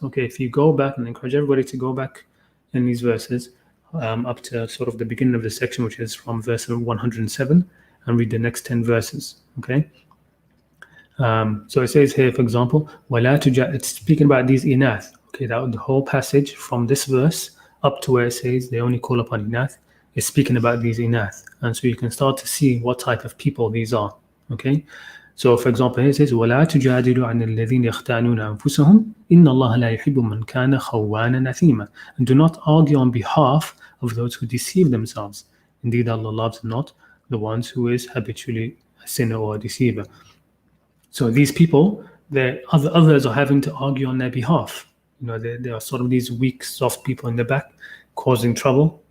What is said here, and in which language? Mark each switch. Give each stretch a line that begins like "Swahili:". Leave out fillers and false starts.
English: Okay, if you go back, and encourage everybody to go back in these verses up to sort of the beginning of the section, which is from verse 107, and read the next 10 verses. Okay. So it says here, for example, it's speaking about these inath. Okay, that the whole passage from this verse up to where it says they only call upon inath is speaking about these inath, and so you can start to see what type of people these are. Okay, so for example, here it says
Arabic: وَلَا تُجَادِلُوا عَنِ الَّذِينَ يَخْتَانُونَ أَنفُسَهُمْ إِنَّ اللَّهَ لَا يُحِبُّ مَنْ كَانَ خَوَّانًا أَثِيمًا.
English: And do not argue on behalf of those who deceive themselves. Indeed, Allah loves not the ones who is habitually a sinner or a deceiver. So these people, others are having to argue on their behalf. They are sort of these weak, soft people in the back, causing trouble.